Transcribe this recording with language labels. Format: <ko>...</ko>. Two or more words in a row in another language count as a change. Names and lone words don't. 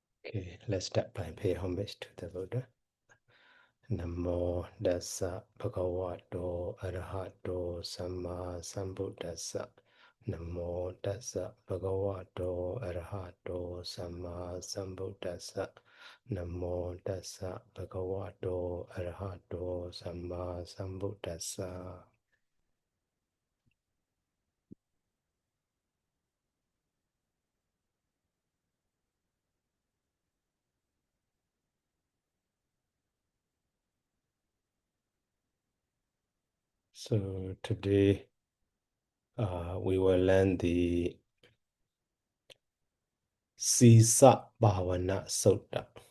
<en>Okay, let's start by pay homage to the Buddha.</en> <pi>Namo Dassa Bhagavato Arahato Samma Sambuddhassa. Namo Dassa Bhagavato Arahato Samma Sambuddhassa. Namo Dassa Bhagavato Arahato Samma Sambuddhassa.</pi> <en>So today we will learn the Sisa Bhavana Sutta.</en>